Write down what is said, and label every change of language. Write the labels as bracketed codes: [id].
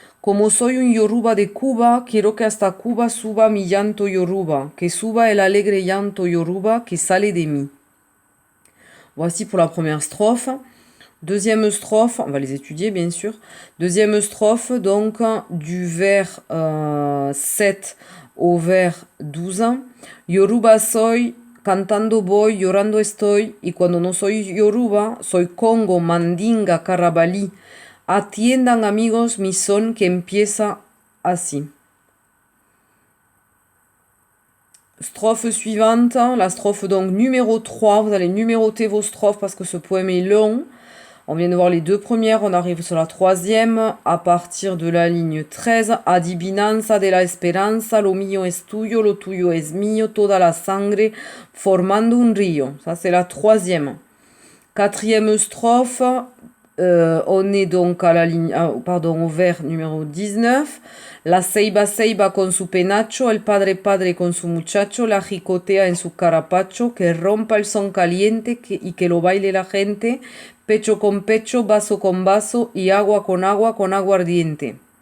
[es] Como soy un Yoruba de Cuba, quiero que hasta Cuba suba mi llanto Yoruba, que suba el alegre llanto Yoruba que sale de mí. [fr] Voici pour la première strophe. Deuxième strophe, on va les étudier bien sûr. Deuxième strophe, donc du vers 7 au vers 12. [es] Yoruba soy, cantando voy, llorando estoy, y cuando no soy Yoruba, soy Congo, Mandinga, Carabalí. Atiendan amigos mi son que empieza así. [fr] Strophe suivante, la strophe donc numéro 3. Vous allez numéroter vos strophes parce que ce poème est long. On vient de voir les deux premières, on arrive sur la troisième, à partir de la ligne 13. [es] Adivinanza de la esperanza, lo mío es tuyo, lo tuyo es mío, toda la sangre formando un río. [fr] Ça, c'est la troisième. Quatrième strophe, On est donc à la ligne, pardon, au vers numéro 19. [es] La ceiba ceiba con su penacho, el padre padre con su muchacho, la jicotea en su carapacho, que rompa el son caliente y que lo baile la gente, pecho con pecho, vaso con vaso y agua con agua ardiente.